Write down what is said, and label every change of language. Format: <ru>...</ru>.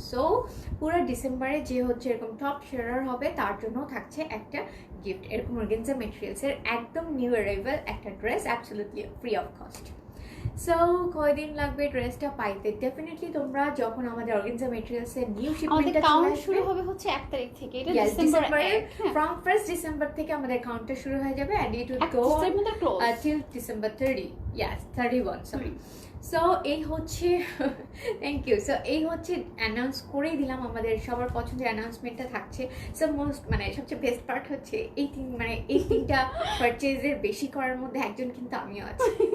<bn>So পুরো ডিসেম্বরে যে হচ্ছে এরকম টপ শেয়ারার হবে তার জন্য থাকছে একটা গিফট, এরকম অর্গানজা ম্যাটেরিয়ালসের একদম নিউ অ্যারাইভাল একটা dress,</bn> <en>Absolutely free of cost.</en> <bn>So কয়দিন লাগবে ড্রেসটা পাইতে? ডেফিনেটলি তোমরা যখন আমাদের অর্গানজা ম্যাটেরিয়ালসের নিউ শিপমেন্টটা কাউন্ট শুরু হবে হচ্ছে 1 তারিখ থেকে, এটা ডিসেম্বরে</bn> <en>from 1st December</en> <bn>থেকে আমাদের কাউন্টটা শুরু হয়ে যাবে,</bn> <en>and it will go till December 30, yes 31, sorry.</en> <bn>So এই হচ্ছে থ্যাংক ইউ। সো এই হচ্ছে অ্যানাউন্স করেই দিলাম, আমাদের সবার পছন্দের অ্যানাউন্সমেন্টটা থাকছে। সো মোস্ট মানে সবচেয়ে বেস্ট পার্ট হচ্ছে এই তিনটা পারচেজের বেশি করার মধ্যে একজন কিন্তু আমিও আছি।</bn>